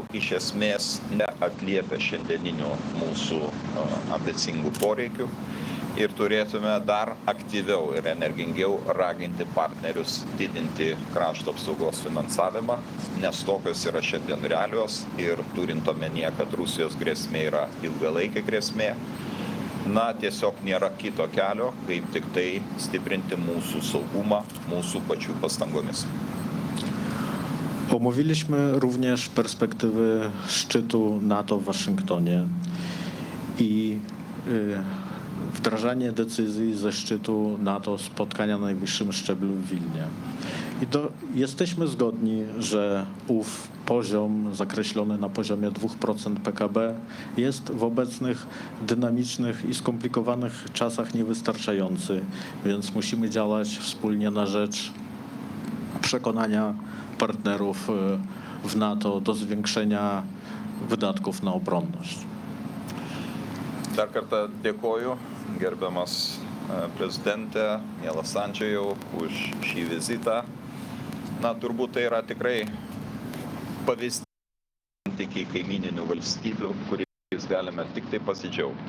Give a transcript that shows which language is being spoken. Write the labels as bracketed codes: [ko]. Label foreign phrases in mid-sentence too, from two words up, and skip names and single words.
[lt] iš esmės neatliepia šiandieninių mūsų ambicingų poreikių ir turėtume dar aktyviau ir energingiau raginti partnerius didinti krašto apsaugos finansavimą, nes tokios yra šiandien realios ir turint omenyje, kad Rusijos grėsmė yra ilgalaikė grėsmė, tiesiog nėra kito kelio, kaip tik tai stiprinti mūsų saugumą mūsų pačių pastangomis. [pl] Omówiliśmy również perspektywy szczytu NATO w Waszyngtonie i wdrażanie decyzji ze szczytu NATO spotkania na najwyższym szczeblu w Wilnie. Jesteśmy zgodni, że ów poziom zakreślony na poziomie 2% PKB jest w obecnych dynamicznych i skomplikowanych czasach niewystarczający, więc musimy działać wspólnie na rzecz przekonania partnerów w NATO do zwiększenia wydatków na obronność. [lt] Dar kartą dėkoju, gerbiamas prezidente, mielas Andžejau, už šį vizitą. Turbūt tai yra tikrai pavyzdys santykiai kaimininių valstybių, kuriais galime tik tai pasidžiaugti.